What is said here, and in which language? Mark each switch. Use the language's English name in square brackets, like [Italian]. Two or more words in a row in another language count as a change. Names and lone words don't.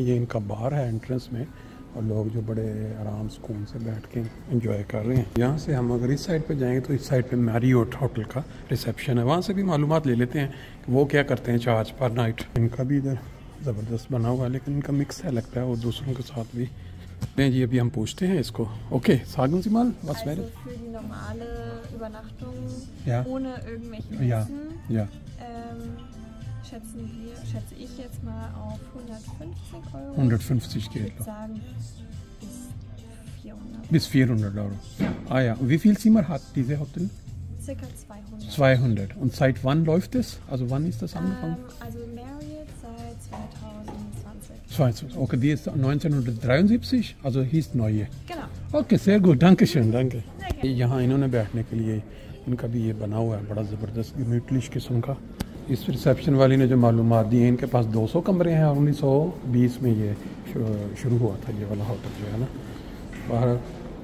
[Hindi] ये इनका बार है एंट्रेंस में, और लोग जो बड़े आराम सुकून से बैठ के एंजॉय कर रहे हैं। यहाँ से हम अगर इस साइड पे जाएंगे तो इस साइड पे मैरियट होटल का रिसेप्शन है, वहाँ से भी मालूमात ले लेते हैं कि वो क्या करते हैं [English] charge per night. [Hindi] इनका भी इधर ज़बरदस्त बना हुआ है, लेकिन इनका मिक्स है लगता है, और दूसरों के साथ भी। नहीं जी, अभी हम पूछते हैं इसको। ओके, [German] sagen Sie mal, was wäre? Also für die normale Übernachtung Ja. ohne irgendwelchen Ja, Essen ja. schätze ich jetzt mal auf 150 Euro. 150 Ich geht. würde sagen bis 400. Bis 400 Euro. Ah ja, und wie viel Zimmer hat diese Hotel? Circa 200. 200. Und seit wann läuft es? Also wann ist das angefangen? Also Marriott seit 2020. 22. Okay, die ist 1973, also hieß neue. Genau. ओके sehr gut, danke schön, danke। Sehr gerne. [Hindi] यहाँ इन्होंने बैठने के लिए इनका भी ये बना हुआ है बड़ा ज़बरदस्त gemütlich किस्म का। इस रिसेप्शन वाली ने जो मालूमात दी है, इनके पास 200 कमरे हैं, और 1920 में ये शुरू हुआ था ये वाला होटल जो है ना। बाहर